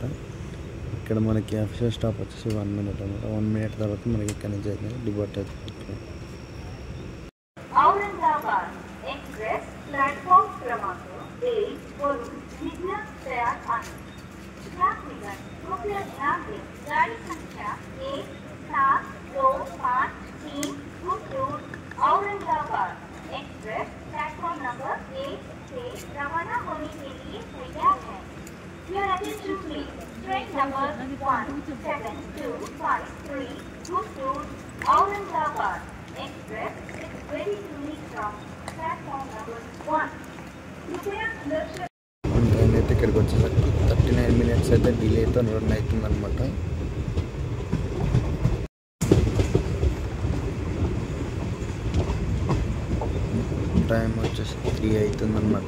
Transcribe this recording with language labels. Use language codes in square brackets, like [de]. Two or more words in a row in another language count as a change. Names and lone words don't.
[te] ఇక్కడ మనకి [en] official stop [te] వచ్చేసి 1 మినిట్ అనమాట. 1 మినిట్ తర్వాత మనకి ఇక్కడ నుంచి అయితే డిపార్ట్ అవుతుంది. [mr] औरंगाबाद एक्सप्रेस प्लॅटफॉर्म क्रमांक 1 वरून निघण्यास तयार आहे. [hi] यात्रीगण कृपया ध्यान दें, गाड़ी संख्या 17253 गुंटूर औरंगाबाद एक्सप्रेस [en] platform number [hi] 1 से रवाना होने के लिए तैयार है. [en] Your attention please. Train number 17253 Guntur Aurangabad Express is ready to leave from platform number 1. [hi] कृपया सुरक्षा [te] మన ట్రైన్ అయితే ఇక్కడికి వచ్చేసరికి 39 మినిట్స్ అయితే డిలేతో రన్ అవుతుందన్నమాట. టైం వచ్చేసి 3 అవుతుందన్నమాట.